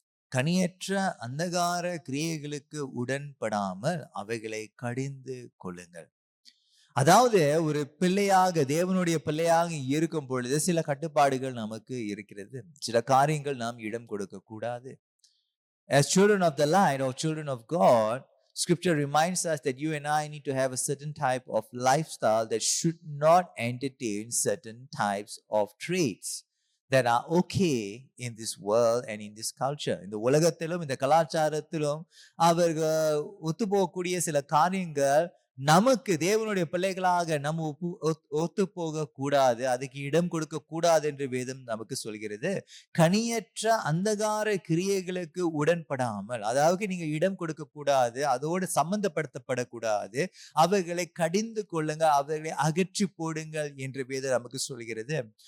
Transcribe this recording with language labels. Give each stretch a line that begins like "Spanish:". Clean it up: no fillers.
Tamil: கனியற்ற அந்தகார கிரியைகளுக்கு உடன்படாமல் அவைகளை கடிந்து கொள்ளுங்கள். அதாவது ஒரு பிள்ளையாக, தேவனுடைய பிள்ளையாக இருக்கும் பொழுது சில கட்டுப்பாடுகள் நமக்கு இருக்கிறது. சில காரியங்கள் நாம் இடம் கொடுக்க கூடாது.
English: As children of the light or children of God, Scripture reminds us that you and I need to have a certain type of lifestyle that should not entertain certain types of traits that are okay in this world and in this culture.
Tamil: இந்த உலகத்திலும் இந்த கலாச்சாரத்திலும் அவர்கள் ஒத்துப்போகக்கூடிய சில காரியங்கள் நமக்கு தேவனுடைய பிள்ளைகளாக நம்ம ஒத்து போக கூடாது, அதுக்கு இடம் கொடுக்க கூடாது என்று வேதம் நமக்கு சொல்கிறது. கனியற்ற அந்தகார கிரியைகளுக்கு உடன்படாமல், அதாவது நீங்க இடம் கொடுக்க கூடாது, அதோடு சம்பந்தப்படுத்தப்படக்கூடாது, அவைகளை கடிந்து கொள்ளுங்க, அவைகளை அகற்றி போடுங்கள் என்று வேதம் நமக்கு சொல்கிறது.